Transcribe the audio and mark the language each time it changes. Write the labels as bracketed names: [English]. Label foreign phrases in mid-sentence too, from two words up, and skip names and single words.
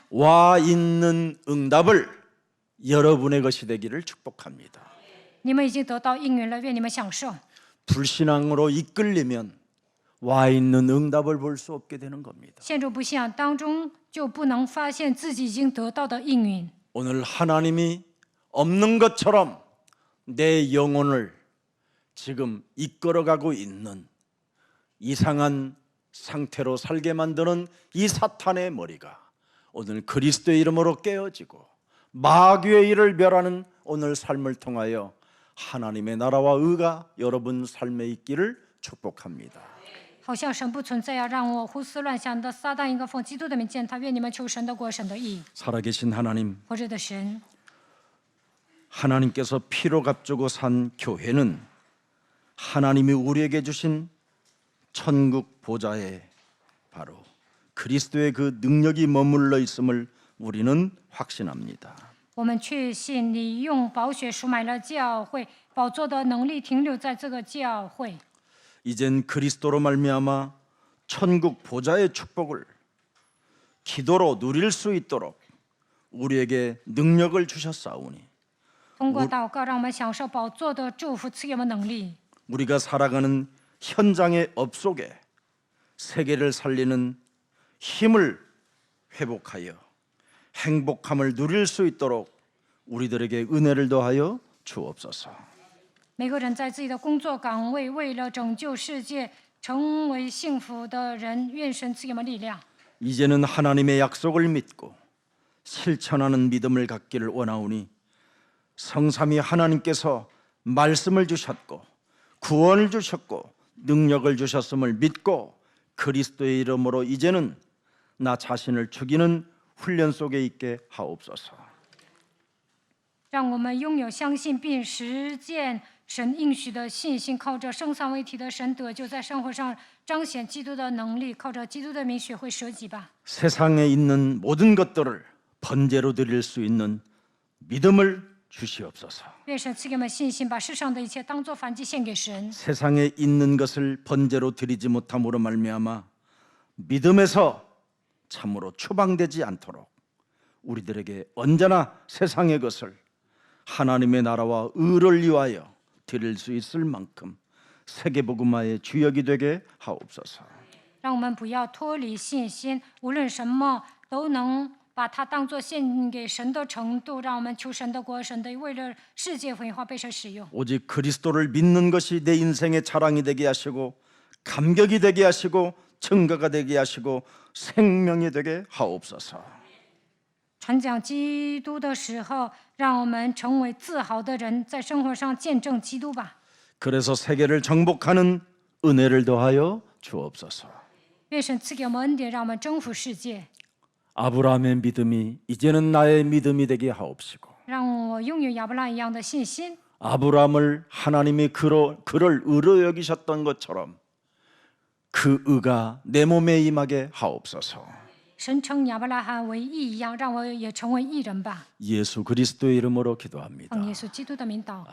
[Korean] 와 있는 응답을 여러분의 것이 되기를 축복합니다. [Chinese] 你们已经得到应允了，愿你们享受。 [Korean] 불신앙으로 이끌리면 와 있는 응답을 볼 수 없게 되는 겁니다. [Chinese] 陷入不信仰当中，就不能发现自己已经得到的应允。 [Korean] 오늘 하나님이 없는 것처럼 내 영혼을 지금 이끌어가고 있는 이상한 상태로 살게 만드는 이 사탄의 머리가 오늘 그리스도의 이름으로 깨어지고 마귀의 일을 멸하는 오늘 삶을 통하여 하나님의 나라와 의가 여러분 삶에 있기를 축복합니다. [Chinese] 好像神不存在，要让我胡思乱想的撒旦应该奉基督的名践踏。愿你们求神的国、神的义。 [Korean] 살아계신 하나님, [Chinese] 活着的神， [Korean] 하나님께서 피로 값주고 산 교회는 하나님이 우리에게 주신 천국 보좌에 바로 그리스도의 그 능력이 머물러 있음을 우리는 확신합니다. [Chinese] 我们确信你用宝血赎买了教会，宝座的能力停留在这个教会。 [Korean] 이젠 그리스도로 말미암아 천국 보좌의 축복을 기도로 누릴 수 있도록 우리에게 능력을 주셨사오니 [Chinese] 通过祷告，让我们享受宝座的祝福，赐给我们能力。 [Korean] 우리가 살아가는 현장의 업 속에 세계를 살리는 힘을 회복하여 행복함을 누릴 수 있도록 우리들에게 은혜를 더하여 주옵소서. [Chinese] 每个人在自己的工作岗位，为了拯救世界，成为幸福的人，愿神赐给我们力量。 [Korean] 이제는 하나님의 약속을 믿고 실천하는 믿음을 갖기를 원하오니 성삼위 하나님께서 말씀을 주셨고 구원을 주셨고 능력을 주셨음을 믿고 그리스도의 이름으로 이제는 나 자신을 죽이는 훈련 속에 있게 하옵소서. [Chinese] 让我们拥有相信并实践神应许的信心，靠着圣三位一体的神得救，在生活上彰显基督的能力，靠着基督的名学会舍己吧。 [Korean] 세상에 있는 모든 것들을 번제로 드릴 수 있는 믿음을 주시옵소서. [Chinese] 愿神赐给我们信心，把世上的一切当作燔祭献给神。 [Korean] 세상에 있는 것을 번제로 드리지 못함으로 말미암아 믿음에서 참으로 추방되지 않도록 우리들에게 언제나 세상의 것을 하나님의 나라와 의를 위하여 드릴 수 있을 만큼 세계복음화의 주역이 되게 하옵소서. [Chinese] 让我们不要脱离信心，无论什么都能把它当作献给神的程度。让我们求神的国、神的为了世界福音化被神使用。 [Korean] 오직 그리스도를 믿는 것이 내 인생의 자랑이 되게 하시고 감격이 되게 하시고 증거가 되게 하시고 생명이 되게 하옵소서. [Chinese] 传讲基督的时候，让我们成为自豪的人，在生活上见证基督吧。 [Korean] 그래서 세계를 정복하는 은혜를 더하여 주옵소서. [Chinese] 愿神赐给我们恩典，让我们征服世界。 [Korean] 아브라함의 믿음이 이제는 나의 믿음이 되게 하옵시고 [Chinese] 让我拥有亚伯拉罕一样的信心。 [Korean] 아브라함을 하나님이 그를 의로 여기셨던 것처럼 그 의가 내 몸에 임하게 하옵소서. [Chinese] 神称亚伯拉罕为义一样，让我也成为义人吧。 [Korean] 예수 그리스도의 이름으로 기도합니다.